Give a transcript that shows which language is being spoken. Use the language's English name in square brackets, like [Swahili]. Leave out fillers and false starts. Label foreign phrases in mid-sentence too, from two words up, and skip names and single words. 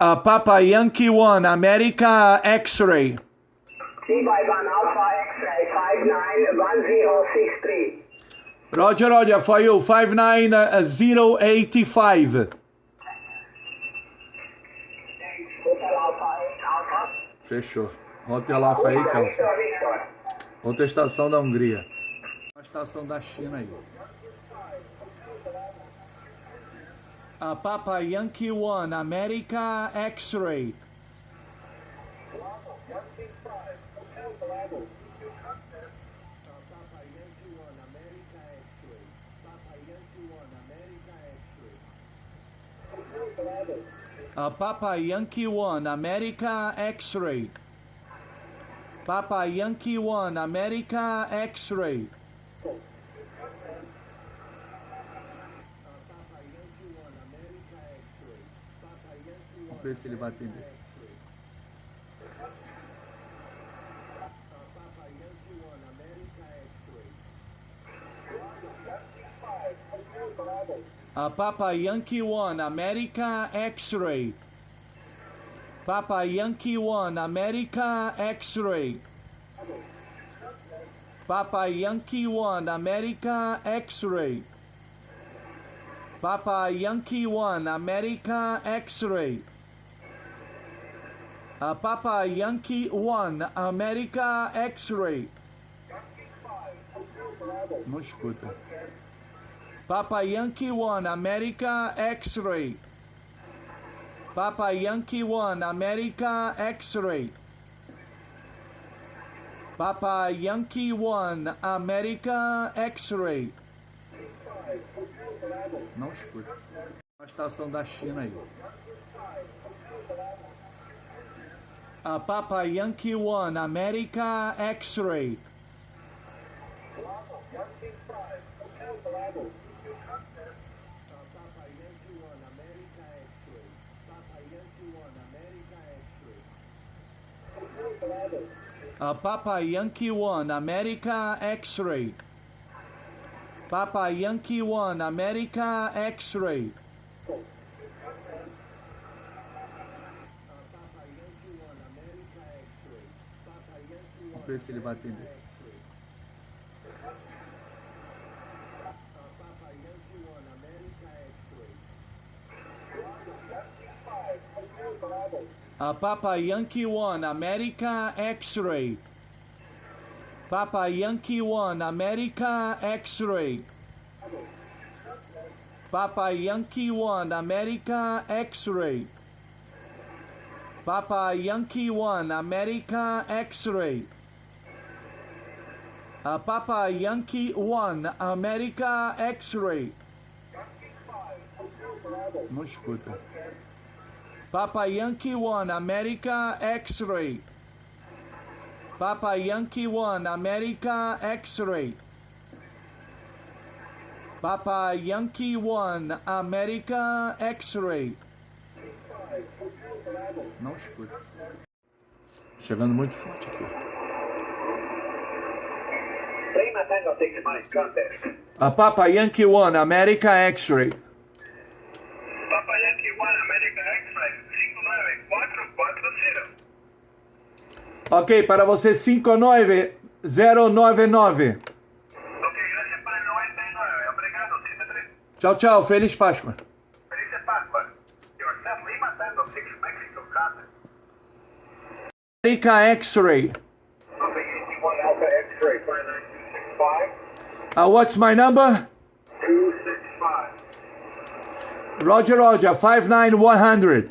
[English] Papa Yankee 1 America X-ray. PY1 Alpha X-ray 591063. Roger, Roger, for you, 59085. Thanks. Hotel Alpha 8 Alpha. Fechou. Hotel Alpha 8 Alpha. Victor. [Portuguese] Outra estação da Hungria. Uma estação da China aí. [English] Papa Yankee 1 America X-ray. Papa Yankee 1 America X-ray. Papa Yankee 1 America X-ray. [Portuguese] Vamos ver se ele vai atender. [English] Papa Yankee 1 America X-ray. Papa Yankee 1 America X-ray. Papa Yankee 1, America X-ray. Papa Yankee 1, America X-ray. Papa Yankee 1, America X-ray. [Portuguese] Não escuta. [English] Papa Yankee 1, America X-ray. Papa Yankee 1, America X-ray. Papa Yankee 1, America X-ray. [Portuguese] Não escuta. Uma estação da China aí. [English] Papa Yankee 1, America X-ray. Papa Yankee 1, America X-ray. Papa Yankee 1, America X-ray. [Portuguese] Vamos ver se ele vai atender. [English] Papa Yankee 1, America X-ray. Papa Yankee 1, America X-ray. Papa Yankee 1, America X-ray. Papa Yankee 1, America X-ray. Papa Yankee 1, America X-ray. [Portuguese] Não escuta. [English] Papa Yankee 1, America X-ray. Papa Yankee 1, America X-ray. Papa Yankee 1, America X-ray. [Portuguese] Não escuta. Chegando muito forte aqui. [English] Papa Yankee 1, America X-ray. Papa Yankee 1, America X-ray, 59440. [Portuguese] Ok, para você 59099. Ok, graças para 99. Obrigado, 33. Tchau, tchau. Feliz Páscoa. Feliz Páscoa. [English] Yourself, Lima Tango 6 Mexico, Cata. America X-ray. Papa Yankee 1, Alpha X-ray, 59265. What's my number? 265. Roger, Roger. 59100.